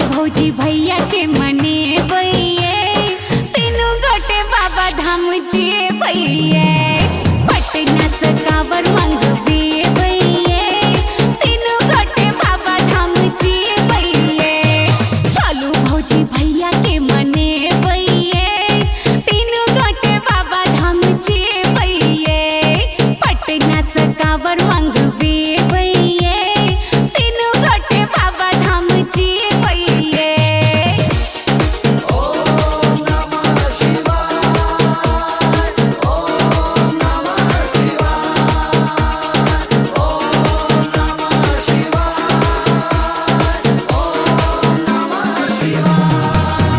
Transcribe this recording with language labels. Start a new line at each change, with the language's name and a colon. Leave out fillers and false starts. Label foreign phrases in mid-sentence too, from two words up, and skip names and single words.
Angika: भौजी भैया के मने बइये, तीनों गोटे बाबा धाम जे बइये, पटना से कांवर मंगवे बइये, तीनों गोटे बाबा धाम जे बइये। चालू भौजी भैया के मने बइये, तीनों गोटे बाबा धाम जे पटना से कांवर मंगवे बइये, तीनों गोटे बाबा धाम जे बइये।
Sanskrit: ओम नमः शिवाय, ओम नमः शिवाय, ओम नमः शिवाय, ओम नमः शिवाय।